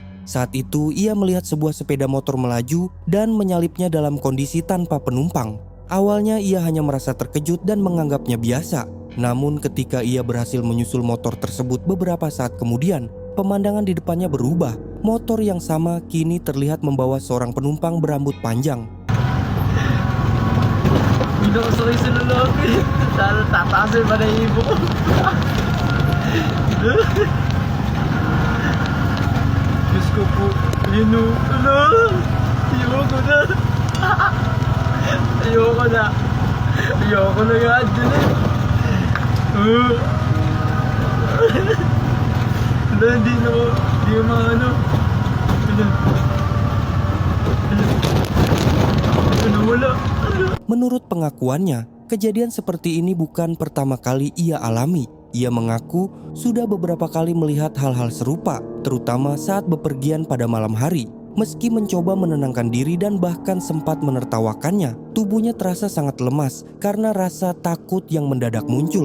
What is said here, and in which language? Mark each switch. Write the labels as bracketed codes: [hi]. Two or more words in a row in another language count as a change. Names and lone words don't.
[id] Saat itu ia melihat sebuah sepeda motor melaju dan menyalipnya dalam kondisi tanpa penumpang. Awalnya ia hanya merasa terkejut dan menganggapnya biasa. Namun ketika ia berhasil menyusul motor tersebut beberapa saat kemudian, pemandangan di depannya berubah. Motor yang sama kini terlihat membawa seorang penumpang berambut panjang. [tl] Inuusuloy sa lalaki. Tataas yung balahibo ko. Diyos ko po. Ayoko na. Ayoko na. Ayoko na nga dyan eh. Hindi na maano. Wala. [id] Menurut pengakuannya, kejadian seperti ini bukan pertama kali ia alami. Ia mengaku sudah beberapa kali melihat hal-hal serupa, terutama saat bepergian pada malam hari. Meski mencoba menenangkan diri dan bahkan sempat menertawakannya, tubuhnya terasa sangat lemas karena rasa takut yang mendadak muncul.